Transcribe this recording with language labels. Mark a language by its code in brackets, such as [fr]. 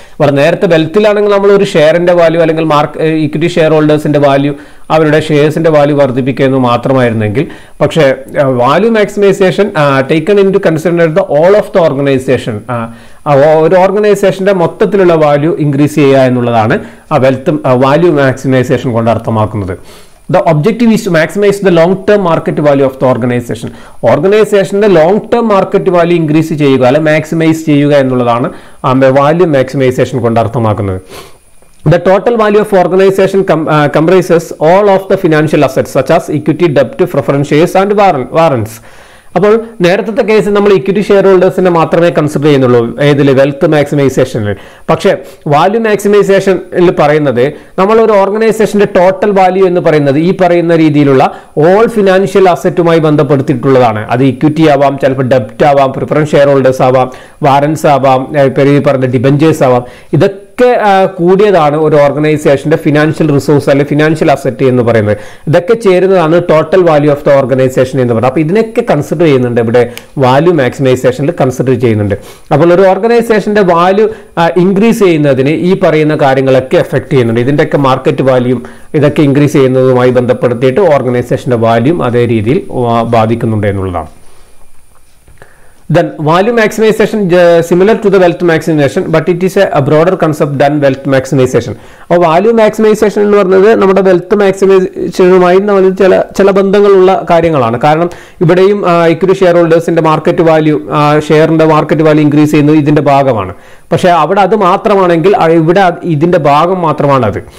[ml] ഇവിടെ നേരത്തെ വെൽത്തിലാണെങ്കിൽ നമ്മൾ ഒരു ഷെയറിന്റെ വാല്യൂ അല്ലെങ്കിൽ ഇക്വിറ്റി ഷെയർ ഹോൾഡേഴ്സിന്റെ വാല്യൂ, അവരുടെ ഷെയർസിന്റെ വാല്യൂ വർദ്ധിപ്പിക്കുക എന്ന് മാത്രമായിരുന്നെങ്കിൽ, പക്ഷേ [en] value maximisation taken in to consider the all of the organisation, [ml] ഒരു ഓർഗനൈസേഷന്റെ മൊത്തത്തിലുള്ള വാല്യൂ ഇൻക്രീസ് ചെയ്യുക എന്നുള്ളതാണ് ആ വെൽത്ത് വാല്യൂ മാക്സിമൈസേഷൻ കൊണ്ട് അർത്ഥമാക്കുന്നത്. [en] The objective is to maximize the long-term market value of the organization. [ml] ഓർഗനൈസേഷന്റെ long term market value increase ചെയ്യുക അല്ലെ മാക്സിമൈസ് ചെയ്യുക എന്നുള്ളതാണ് വാല്യൂ മാക്സിമൈസേഷൻ കൊണ്ട് അർത്ഥമാക്കുന്നത്. [en] The total value of organization comprises all of the financial assets such as equity, debt, preference shares and warrants. [ml] അപ്പോൾ നേരത്തെ കേസിൽ നമ്മൾ ഇക്വിറ്റി ഷെയർ ഹോൾഡേഴ്സിനെ മാത്രമേ കൺസിഡർ ചെയ്യുന്നുള്ളൂ ഏതിൽ വെൽത്ത് മാക്സിമൈസേഷനിൽ. പക്ഷേ വാല്യൂ മാക്സിമൈസേഷനിൽ പറയുന്നത് നമ്മൾ ഒരു ഓർഗനൈസേഷന്റെ ടോട്ടൽ വാല്യൂ എന്ന് പറയുന്നത് ഈ പറയുന്ന രീതിയിലുള്ള ഓൾ ഫിനാൻഷ്യൽ അസറ്റുമായി ബന്ധപ്പെടുത്തിയിട്ടുള്ളതാണ്. അത് ഇക്വിറ്റി ആവാം, ചിലപ്പോൾ ഡെപ്റ്റ് ആവാം, പ്രിഫറൻസ് ഷെയർ ഹോൾഡേഴ്സ് ആവാം, വാറൻസ് ആവാം, ഈ പറഞ്ഞ ഡിബഞ്ചേഴ്സ് ആവാം. ഇതൊക്കെ കൂടിയതാണ് ഒരു ഓർഗനൈസേഷന്റെ ഫിനാൻഷ്യൽ റിസോഴ്സ് അല്ലെങ്കിൽ ഫിനാൻഷ്യൽ അസറ്റ് എന്ന് പറയുന്നത്. ഇതൊക്കെ ചേരുന്നതാണ് total value of the organisation എന്ന് പറയുന്നത്. അപ്പോൾ ഇതിനൊക്കെ കൺസിഡർ ചെയ്യുന്നുണ്ട് ഇവിടെ വാല്യൂ മാക്സിമൈസേഷനിൽ കൺസിഡർ ചെയ്യുന്നുണ്ട്. അപ്പോൾ ഒരു ഓർഗനൈസേഷന്റെ വാല്യൂ ഇൻക്രീസ് ചെയ്യുന്നതിന് ഈ പറയുന്ന കാര്യങ്ങളൊക്കെ എഫക്ട് ചെയ്യുന്നുണ്ട്. ഇതിൻ്റെയൊക്കെ മാർക്കറ്റ് വാല്യൂം ഇതൊക്കെ ഇൻക്രീസ് ചെയ്യുന്നതുമായി ബന്ധപ്പെടുത്തിയിട്ട് ഓർഗനൈസേഷന്റെ വാല്യൂം അതേ രീതിയിൽ ബാധിക്കുന്നുണ്ട് എന്നുള്ളതാണ്. [en] Then value maximization similar to the wealth maximization, but it is a broader concept than wealth maximization. [ml] അപ്പോൾ വാല്യൂ മാക്സിമൈസേഷൻ എന്ന് പറയുന്നത് നമ്മുടെ വെൽത്ത് മാക്സിമൈസേഷനുമായി ചില ബന്ധങ്ങളുള്ള കാര്യങ്ങളാണ്. കാരണം ഇവിടെയും equity share ഹോൾഡേഴ്സിന്റെ market value, ഷെയറിന്റെ market value increase ചെയ്യുന്നത് ഇതിന്റെ ഭാഗമാണ്. പക്ഷേ അവിടെ അത് മാത്രമാണെങ്കിൽ ഇവിടെ ഇതിൻ്റെ ഭാഗം മാത്രമാണ് അത്.